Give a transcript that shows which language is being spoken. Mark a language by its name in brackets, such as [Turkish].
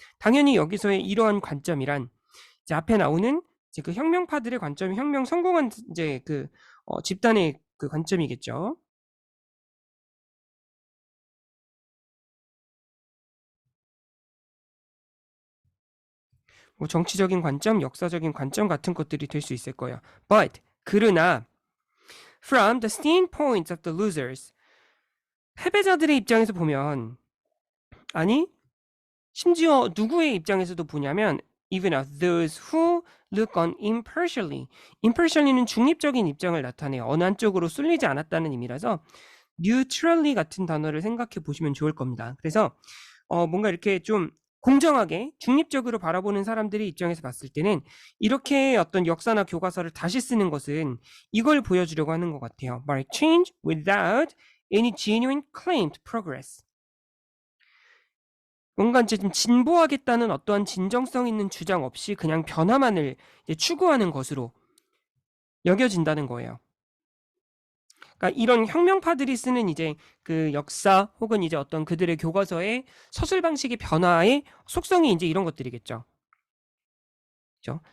[Korean] 당연히 여기서의 이러한 관점이란 이제 앞에 나오는 이제 그 혁명파들의 관점이 혁명 성공한 이제 그 집단의 그 관점이겠죠. 뭐 정치적인 관점, 역사적인 관점 같은 것들이 될 수 있을 거예요. [English] But [Korean] 그러나 [English] from the standpoint of the losers, [Korean] 패배자들의 입장에서 보면, 아니 심지어 누구의 입장에서도 보냐면 [English] even of those who look on impartially. [Korean] impartially는 중립적인 입장을 나타내요. 어느 한쪽으로 쏠리지 않았다는 의미라서 neutrally 같은 단어를 생각해 보시면 좋을 겁니다. 그래서 뭔가 이렇게 좀 공정하게 중립적으로 바라보는 사람들의 입장에서 봤을 때는 이렇게 어떤 역사나 교과서를 다시 쓰는 것은 이걸 보여주려고 하는 것 같아요. [English] Mark change without any genuine claim to progress. [Korean] 뭔가 이제 좀 진보하겠다는 어떠한 진정성 있는 주장 없이 그냥 변화만을 이제 추구하는 것으로 여겨진다는 거예요. 그러니까 이런 혁명파들이 쓰는 이제 그 역사 혹은 이제 어떤 그들의 교과서의 서술 방식의 변화의 속성이 이제 이런 것들이겠죠. 그렇죠?